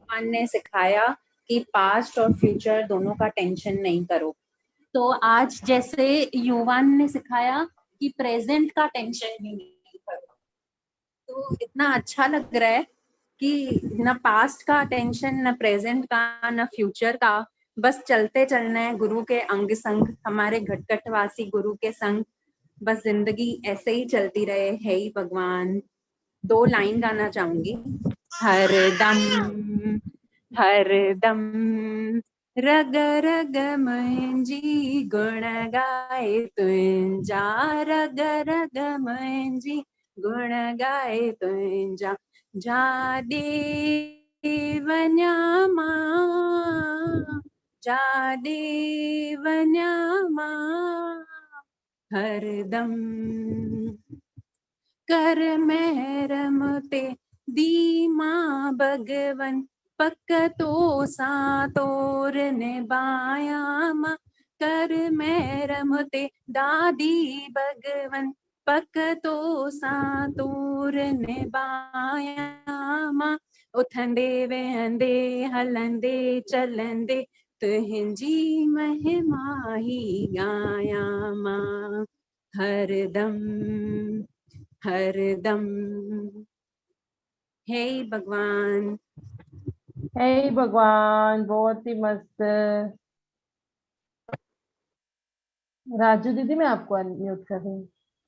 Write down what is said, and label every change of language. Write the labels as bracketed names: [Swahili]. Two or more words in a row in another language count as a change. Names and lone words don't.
[Hindi] भगवान ने सिखाया कि पास्ट और फ्यूचर दोनों का टेंशन नहीं करो, तो आज जैसे युवान ने सिखाया कि प्रेजेंट का टेंशन भी नहीं करो, तो इतना अच्छा लग रहा है कि न पास्ट का टेंशन, न प्रेजेंट का, न फ्यूचर का, बस चलते चलना है गुरु के अंग संग, हमारे घटघटवासी गुरु के संग। बस जिंदगी ऐसे ही चलती रहे। है ही भगवान। 2 लाइन गाना चाहूंगी। [Sindhi] हर दम, हर दम रग रग मुंहिंजी गुण गाए तुंहिंजा, रग रग मुंहिंजी गुण गाए तुंहिंजा। जा दे वञा मां, जा दे वञा मां, हर दम कर महरम ते दीमा भगवन, पक तो सा तोर निभाया मां। कर महरम ते दादी भगवन, पक तो सा तोर निभाया मां। उथंदे वेहंदे हलंदे चलंदे, तुंहिंजी महिमा ही गाया मां। हर दम, हर दम। [Hindi] हे भगवान। हे ही भगवान, बहुत ही मस्त। राजू दीदी, मैं आपको अनम्यूट कर रही हूँ।